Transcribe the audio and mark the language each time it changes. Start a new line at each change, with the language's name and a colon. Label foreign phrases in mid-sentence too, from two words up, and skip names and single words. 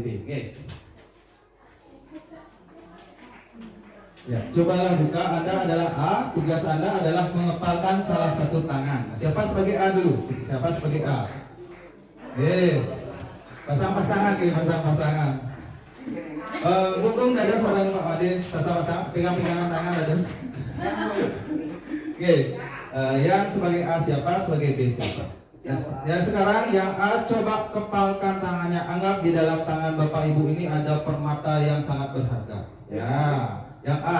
Indonesian: Oke. Ya, cobalah buka. Anda adalah A, tugas Anda adalah mengepalkan salah satu tangan. Siapa sebagai A dulu? Siapa sebagai A? Pasang-pasangan nih, pasang-pasangan.
Balinese: Bungkung dados sareng
Indonesian: Pak Wade, pasang-pasang, pegang-pegangan tangan dados. Oke, yang sebagai A siapa? Sebagai B siapa? Yang sekarang yang A coba kepalkan tangannya. Anggap di dalam tangan Bapak Ibu ini ada permata yang sangat berharga. Ya. Yang A,